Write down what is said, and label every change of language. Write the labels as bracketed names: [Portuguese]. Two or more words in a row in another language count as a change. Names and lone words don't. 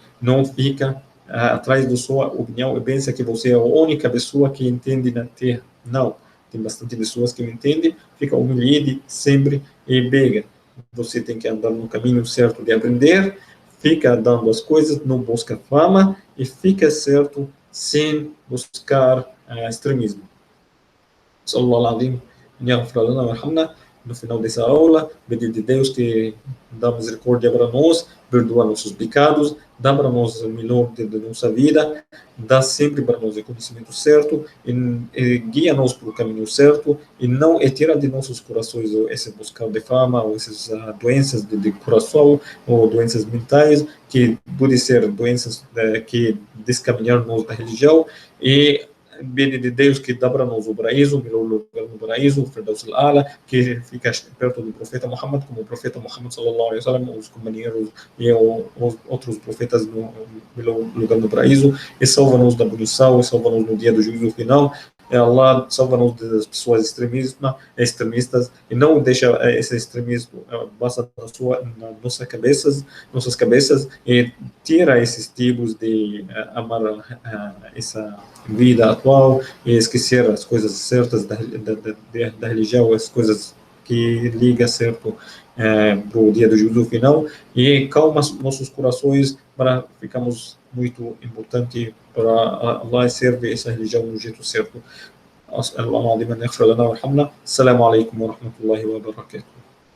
[Portuguese] Não fica atrás da sua opinião e pensa que você é a única pessoa que entende na Terra. Não. Tem bastante pessoas que me entendem, fica humilhado sempre e pega. Você tem que andar no caminho certo de aprender, fica dando as coisas, não busca fama e fica certo sem buscar extremismo. [Arabic] صلى الله عليه وسلم. [Portuguese] No final dessa aula, pedir de Deus que dá misericórdia para nós, perdoa nossos pecados, dá para nós o melhor de nossa vida, dá sempre para nós o conhecimento certo, e guia-nos para o caminho certo, e não tira de nossos corações esse buscar de fama, ou essas doenças de coração, ou doenças mentais, que podem ser doenças que descaminhar-nos da religião, e pedir de Deus que dá para nós o paraíso, o melhor lugar no paraíso, o Firdaus al-A'la, que fica perto do profeta Muhammad, como o profeta Muhammad [Arabic] صلى الله عليه وسلم, [Portuguese] os companheiros e os outros profetas no melhor lugar no paraíso, e salva-nos da punição, e salva-nos no dia do juízo final. Allah salva-nos das pessoas extremistas, e não deixa esse extremismo passar nas nossas cabeças, e tira esses tipos de amar essa vida atual e esquecer as coisas certas da religião, as coisas que liga certo para o dia do juízo final, e calma nossos corações para ficarmos muito importante para Allah servir essa religião do jeito certo. [Arabic] السلام عليكم ورحمة الله وبركاته.